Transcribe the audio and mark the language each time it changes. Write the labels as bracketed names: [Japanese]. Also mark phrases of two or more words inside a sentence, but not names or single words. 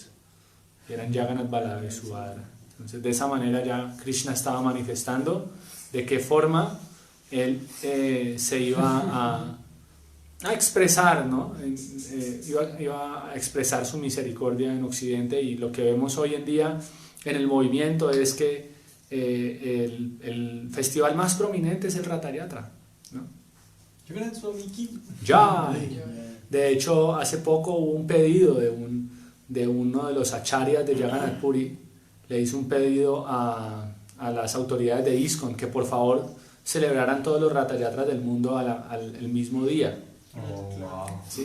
[Spanish] Y eran Jagannath, Balava y Subhadra. Entonces, de esa manera ya Krishna estaba manifestando de qué forma él se iba a expresar, ¿no? Iba a expresar su misericordia en Occidente, y lo que vemos hoy en día en el movimiento es que el festival más prominente es el Ratha Yatra, ¿no? [Hindi] Jagannath Swami ki. Jai. [Spanish] De hecho, hace poco hubo un pedido de uno de los acharyas de Jagannath Puri. Le hizo un pedido a las autoridades de ISKCON que por favor celebraran todos los Ratha Yatras del mundo el mismo día, ¿sí?